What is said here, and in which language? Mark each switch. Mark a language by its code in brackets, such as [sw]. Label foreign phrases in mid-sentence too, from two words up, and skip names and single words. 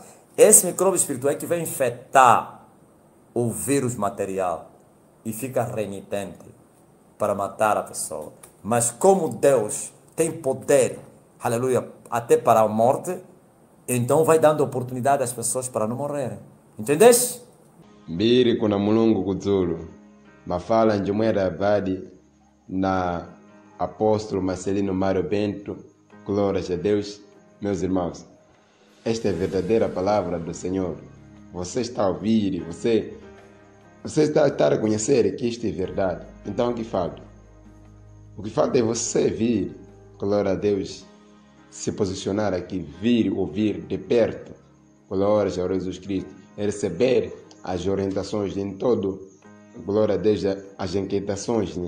[pt] Esse micróbio espiritual é que vai infectar o vírus material e fica renitente para matar a pessoa. Mas como Deus tem poder, aleluia, até para a morte, então vai dando oportunidade às pessoas para não morrerem. Entendeste? [nyu] Mbiri kuna mulungu kudzulu. Mafala njumwera vadi na apóstolo Marcelino Mário Bento. [pt] Glórias a Deus, meus irmãos. Esta é a verdadeira palavra do Senhor. Você está a ouvir, você está a reconhecer que isto é verdade. Então, o que falta? O que falta é você vir, glória a Deus, se posicionar aqui, vir, ouvir de perto, glória a Jesus Cristo, receber as orientações em todo, glória a Deus, as inquietações, né?